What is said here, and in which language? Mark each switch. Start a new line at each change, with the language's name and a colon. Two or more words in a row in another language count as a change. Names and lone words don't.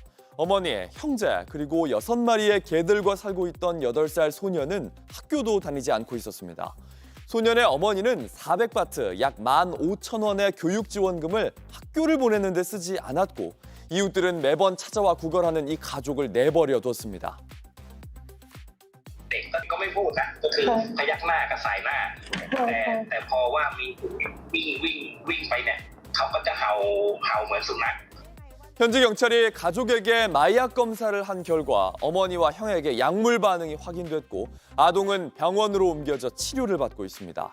Korean: 어머니, 형제 그리고 6마리의 개들과 살고 있던 8살 소년은 학교도 다니지 않고 있었습니다. 소년의 어머니는 400바트 약 15,000원의 교육 지원금을 학교를 보내는 데 쓰지 않았고 이웃들은 매번 찾아와 구걸하는 이 가족을 내버려 뒀습니다.
Thai: เด็กก็ไม่พูดนะก็คือพยักหน้ากับสายหน้าแต่พอว่ามีวิ่งไปเนี่ยเขาก็จะเห่าเหมือนสุนัข
Korean: 현지 경찰이 가족에게 마약 검사를 한 결과 어머니와 형에게 약물 반응이 확인됐고 아동은 병원으로 옮겨져 치료를 받고 있습니다.